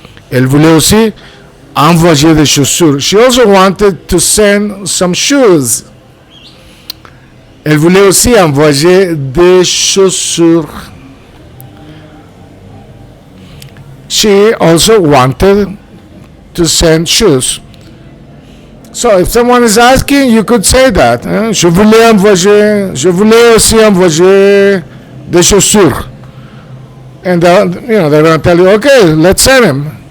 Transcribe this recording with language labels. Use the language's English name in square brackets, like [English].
[French] Elle voulait aussi envoyer des chaussures. [English] She also wanted to send some shoes. [French] Elle voulait aussi envoyer des chaussures. [English] She also wanted to send shoes. So if someone is asking, you could say that. [French] Je voulais aussi envoyer des chaussures. [English] And they're going to tell you, okay, let's send him.